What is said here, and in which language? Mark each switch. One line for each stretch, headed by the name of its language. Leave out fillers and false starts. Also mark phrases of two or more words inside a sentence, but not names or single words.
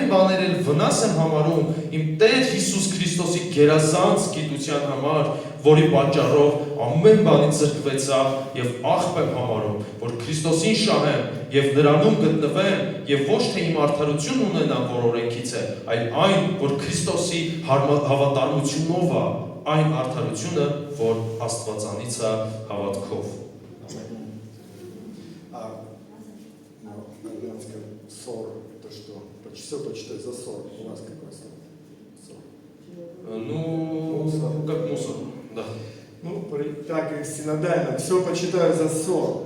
Armenian: բաներ էլ վնաս եմ համարում իմ Տեր Հիսուս Քրիստոսի գերազանց գիտության համար, որի պատճառով ամեն բանից զրկվեցա եւ աղբ եմ համարում, որ Քրիստոսին շահեմ եւ նրանում գտնվեմ եւ ոչ թե իմ արդարություն ունենամ, որ օրենքից է, այլ այն, որ Քրիստոսի հավատարմությունով է, այն արդարությունը, որ Աստվածանից է հավատքով։
Russian: Ссор, это что? Все почитай за ссор. У вас какое слово? Ссор. Ну, как мусор, да. Ну, так и синодально. Все почитаю за ссор.